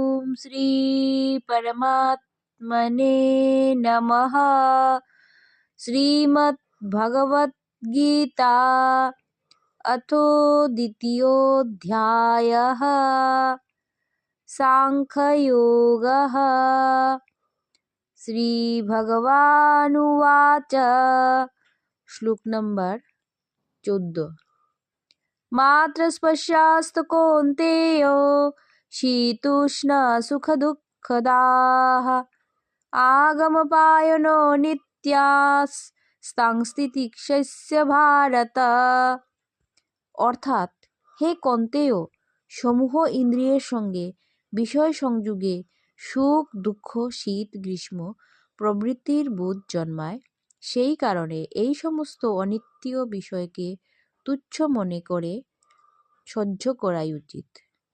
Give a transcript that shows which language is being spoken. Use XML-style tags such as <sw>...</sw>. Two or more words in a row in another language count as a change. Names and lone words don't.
<sa>শ্রী পরমাত্মনে নমঃ। শ্রীমদ্ ভগবদ গীতা अथ द्वितीयोऽध्यायः साङ्ख्ययोगः। श्रीभगवानुवाच श्लोक नंबर 14। मात्र स्पर्शास्तु कौन्तेय शीतोष्णसुखदुःखदाः आगमपायनो नित्यास्तांस्तितिक्षस्य भारत।</sa> <bn>অর্থাৎ, হে কন্তেয়, সমূহ ইন্দ্রিয়ের সঙ্গে বিষয় সংযোগে সুখ দুঃখ শীত গ্রীষ্ম প্রভৃতির বোধ জন্মায়। সেই কারণে এই সমস্ত অনিত্য বিষয়কে তুচ্ছ মনে করে সহ্য করাই উচিত।</bn>